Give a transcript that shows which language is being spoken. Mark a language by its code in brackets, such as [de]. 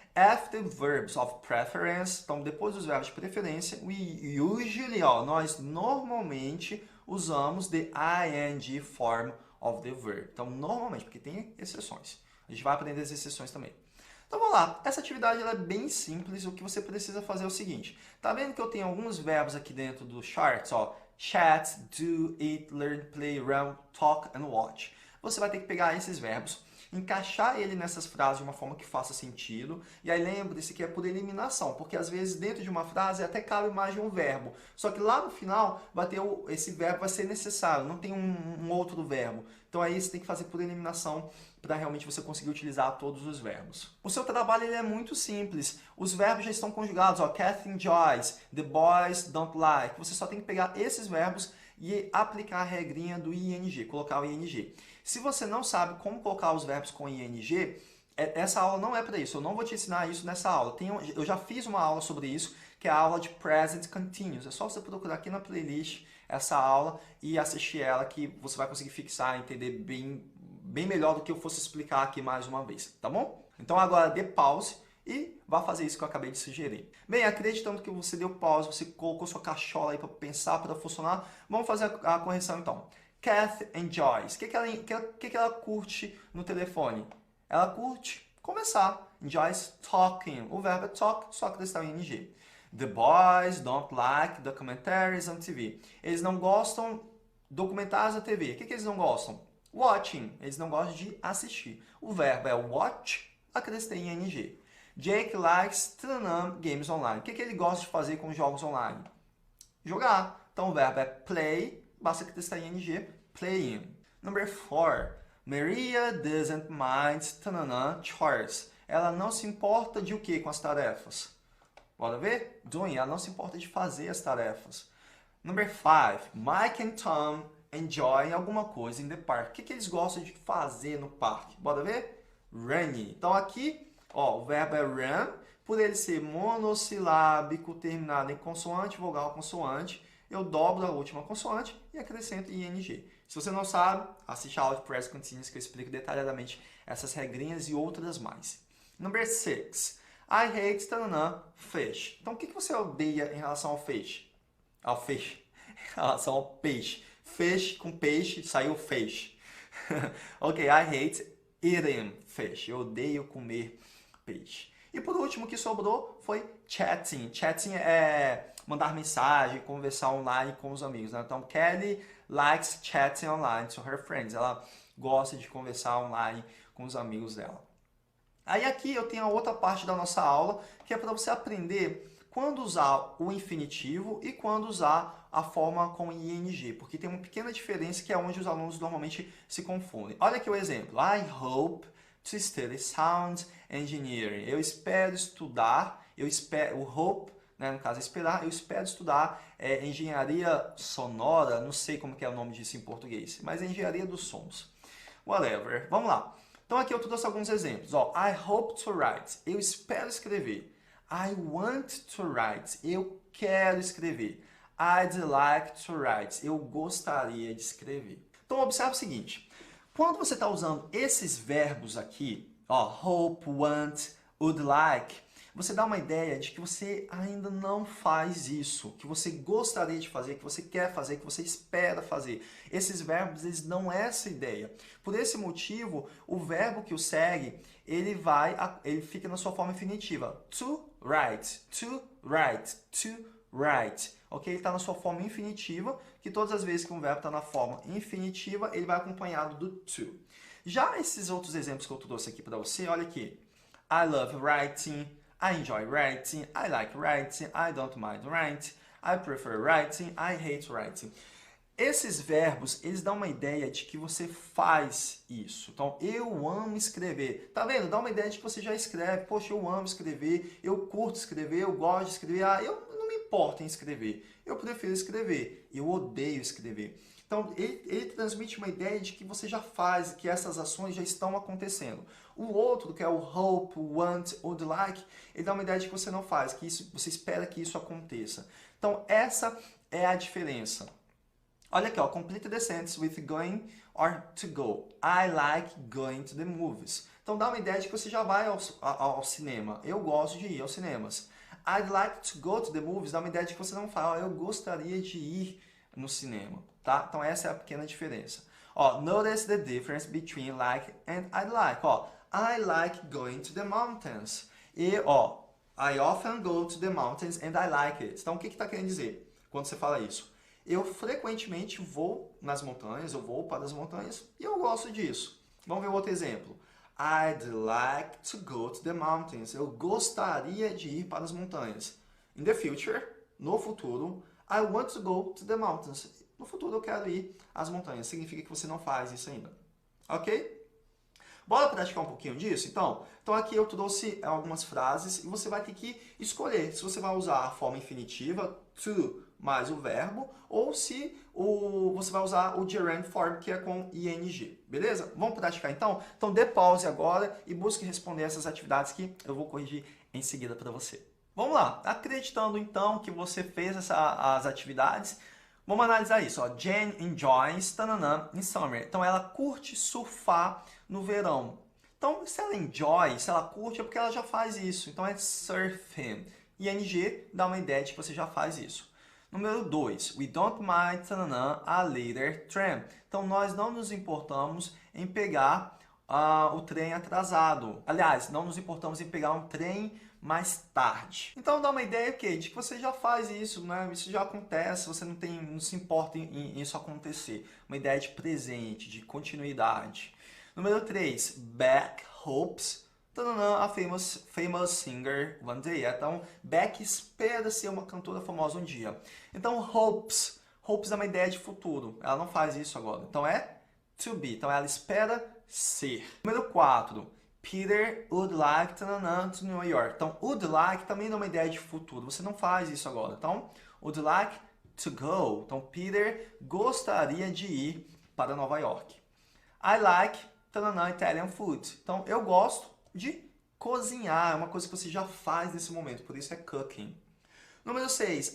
[en] After verbs of preference, [pt] então depois dos verbos de preferência, [en] we usually, [pt] nós normalmente usamos [en] the ing form of the verb. [pt] Então, normalmente, porque tem exceções. A gente vai aprender as exceções também. Então, vamos lá. Essa atividade ela é bem simples. O que você precisa fazer é o seguinte. Tá vendo que eu tenho alguns verbos aqui dentro do charts? [en] Ó, chat, do, eat, learn, play, run, talk and watch. [pt] Você vai ter que pegar esses verbos, encaixar ele nessas frases de uma forma que faça sentido. E aí lembre-se que é por eliminação, porque às vezes dentro de uma frase até cabe mais de um verbo. Só que lá no final vai ter esse verbo vai ser necessário, não tem um outro verbo. Então aí você tem que fazer por eliminação para realmente você conseguir utilizar todos os verbos. O seu trabalho ele é muito simples. Os verbos já estão conjugados. [en] Ó, Kathy enjoys, the boys don't like. [pt] Você só tem que pegar esses verbos e aplicar a regrinha do ing, colocar o ing. Se você não sabe como colocar os verbos com ing, essa aula não é para isso. Eu não vou te ensinar isso nessa aula. Eu já fiz uma aula sobre isso, que é a aula de Present Continuous. É só você procurar aqui na playlist essa aula e assistir ela que você vai conseguir fixar, entender bem melhor do que eu fosse explicar aqui mais uma vez, tá bom? Então agora dê pause e vá fazer isso que eu acabei de sugerir. Bem, acreditando que você deu pause, você colocou sua cachola aí para pensar, para funcionar, vamos fazer a correção então. Kathy enjoys. O que ela curte no telefone? Ela curte conversar. [en] Enjoys talking. [pt] O verbo é talk, só que está em ing. [en] The boys don't like documentaries on TV. [pt] Eles não gostam de documentários na TV. O que eles não gostam? Watching. Eles não gostam de assistir. O verbo é watch, acrescentei em ing. [en] Jake likes to run games online. [pt] O que ele gosta de fazer com jogos online? Jogar. Então, o verbo é play, basta que testar ing, playing. [en] Number 4. Maria doesn't mind chores. [pt] Ela não se importa de o que com as tarefas? Bora ver? Doing. Ela não se importa de fazer as tarefas. [en] Number 5. Mike and Tom enjoy [pt] alguma coisa [en] in the park. [pt] O que eles gostam de fazer no parque? Bora ver? Running. Então aqui, ó, o verbo é run. Por ele ser monossilábico, terminado em consoante, vogal, consoante, eu dobro a última consoante e acrescento ing. Se você não sabe, assiste a aula de Present Continuous que eu explico detalhadamente essas regrinhas e outras mais. [en] Number 6. I hate fish. [pt] Então, o que você odeia em relação ao fish? Ao fish. Em relação ao peixe. Fish com peixe, saiu fish. [en] Ok, I hate eating fish. [pt] Eu odeio comer peixe. E por último, o que sobrou foi chatting. Chatting é mandar mensagem, conversar online com os amigos. Né? [en] Então, Kelly likes chatting online to her friends. [pt] Ela gosta de conversar online com os amigos dela. Aí aqui eu tenho a outra parte da nossa aula, que é para você aprender quando usar o infinitivo e quando usar a forma com ing, porque tem uma pequena diferença que é onde os alunos normalmente se confundem. Olha aqui o exemplo. [en] I hope to study sound engineering. [pt] Eu espero estudar, o hope, né, no caso esperar, eu espero estudar engenharia sonora, não sei como que é o nome disso em português, mas é engenharia dos sons. Whatever. Vamos lá. Então aqui eu trouxe alguns exemplos. [en] Ó, I hope to write. [pt] Eu espero escrever. [en] I want to write. [pt] Eu quero escrever. [en] I'd like to write. [pt] Eu gostaria de escrever. Então observe o seguinte. Quando você está usando esses verbos aqui, ó, hope, want, would like, você dá uma ideia de que você ainda não faz isso, que você gostaria de fazer, que você quer fazer, que você espera fazer. Esses verbos, eles dão essa ideia. Por esse motivo, o verbo que o segue, ele fica na sua forma infinitiva. [en] To write, to write, to write. Ok? [pt] Ele está na sua forma infinitiva, que todas as vezes que um verbo está na forma infinitiva, ele vai acompanhado do to. Já esses outros exemplos que eu trouxe aqui para você, olha aqui. [en] I love writing. I enjoy writing, I like writing, I don't mind writing, I prefer writing, I hate writing. [pt] Esses verbos, eles dão uma ideia de que você faz isso. Então, eu amo escrever. Tá vendo? Dá uma ideia de que você já escreve. Poxa, eu amo escrever, eu curto escrever, eu gosto de escrever. Ah, eu não me importo em escrever. Eu prefiro escrever. Eu odeio escrever. Então, ele transmite uma ideia de que você já faz, que essas ações já estão acontecendo. O outro, que é o hope, want, would like, ele dá uma ideia de que você não faz, que você espera que isso aconteça. Então, essa é a diferença. Olha aqui, ó, [en] complete the sentence with going or to go. I like going to the movies. [pt] Então, dá uma ideia de que você já vai ao cinema. Eu gosto de ir aos cinemas. [en] I'd like to go to the movies. [pt] Dá uma ideia de que você não fala, eu gostaria de ir no cinema. Tá? Então, essa é a pequena diferença. [en] Ó, notice the difference between like and I'd like. Ó, I like going to the mountains. E, ó, I often go to the mountains and I like it. [pt] Então, o que está querendo dizer quando você fala isso? Eu frequentemente vou nas montanhas, eu vou para as montanhas e eu gosto disso. Vamos ver outro exemplo. [en] I'd like to go to the mountains. [pt] Eu gostaria de ir para as montanhas. [en] In the future, [pt] no futuro, [en] I want to go to the mountains. [pt] No futuro eu quero ir às montanhas. Significa que você não faz isso ainda. Ok? Bora praticar um pouquinho disso, então? Então aqui eu trouxe algumas frases e você vai ter que escolher se você vai usar a forma infinitiva, to, mais o verbo, ou se você vai usar o gerund form, que é com ing. Beleza? Vamos praticar então? Então dê pause agora e busque responder essas atividades que eu vou corrigir em seguida para você. Vamos lá. Acreditando então que você fez as atividades, vamos analisar isso. Ó. [en] Jane enjoys tananã, in summer. [pt] Então ela curte surfar no verão. Então, se ela enjoy, se ela curte, é porque ela já faz isso. Então é surfing. ing dá uma ideia de que você já faz isso. Número 2. [en] We don't mind tananã, a later tram. [pt] Então nós não nos importamos em pegar o trem atrasado. Aliás, não nos importamos em pegar um trem mais tarde. Então dá uma ideia de que você já faz isso, né? Isso já acontece, você não se importa em isso acontecer. Uma ideia de presente, de continuidade. Número 3, [en] Beck hopes a famous singer one day. [pt] Então, Beck espera ser uma cantora famosa um dia. Então, hopes, Hopes é uma ideia de futuro. Ela não faz isso agora. Então é to be. Então ela espera ser. Número 4. [en] Peter would like to New York. [pt] Então, would like também não é uma ideia de futuro. Você não faz isso agora. Então, [en] would like to go. [pt] Então, Peter gostaria de ir para Nova York. [en] I like Italian food. [pt] Então, eu gosto de cozinhar. É uma coisa que você já faz nesse momento. Por isso é cooking. Número 6.